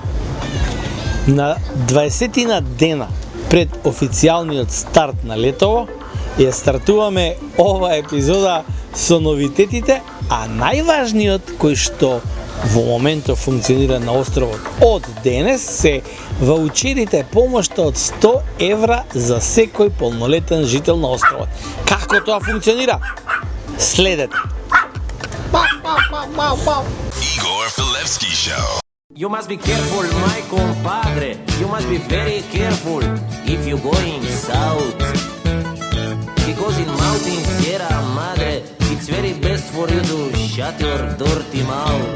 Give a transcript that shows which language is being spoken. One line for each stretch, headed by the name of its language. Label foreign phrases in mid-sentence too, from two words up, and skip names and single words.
Macedonian: На 20 дена пред официјалниот старт на летово ја стартуваме ова епизода со новитетите, а најважниот кој што во моментот функционира на островот од денес се ваучерите помошта од 100 евра за секој полнолетен жител на островот. Како тоа функционира? Следете. Igor Filevsky Show.
English: You must be careful, my compadre. You must be very careful if you going south. Because in mountains, Sierra Madre, it's very best for you to shut your dirty mouth.